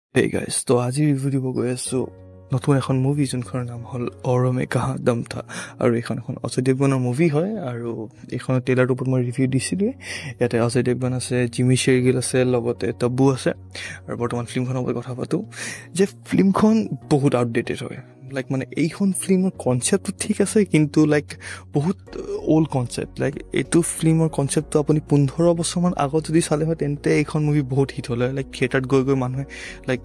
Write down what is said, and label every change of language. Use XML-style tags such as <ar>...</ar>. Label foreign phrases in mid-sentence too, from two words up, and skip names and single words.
<en>Hey guys,</en> <as>তো আজি ৰিভিউ দিব গৈ আছো নতুন এখন মুভি যোনখনৰ নাম হ'ল और मैं कहाँ दम था আৰু এইখন অজয় দেৱগনৰ মুভি হয় আৰু এইখনৰ ট্ৰেইলাৰটোৰ ওপৰত মই ৰিভিউ দিছিলোঁ ইয়াতে অজয় দেৱগন আছে জিমি শ্বেৰগিল আছে লগতে তব্বু আছে আৰু বৰ্তমান ফিল্মখনৰ ওপৰত কথা পাতো যে ফিল্মখন বহুত আউটডেটেড হয় লাইক মানে এইখন ফিল্মৰ কনচেপ্টটো ঠিক আছে কিন্তু লাইক বহুত</as> <en>old concept</en> <as>লাইক এইটো ফিল্মৰ কনচেপ্টটো আপুনি 15 বছৰমান আগত যদি চালে হয় তেন্তে এইখন মুভি বহুত হিট হ'লে লাইক থিয়েটাৰত গৈ গৈ মানুহে লাইক</as>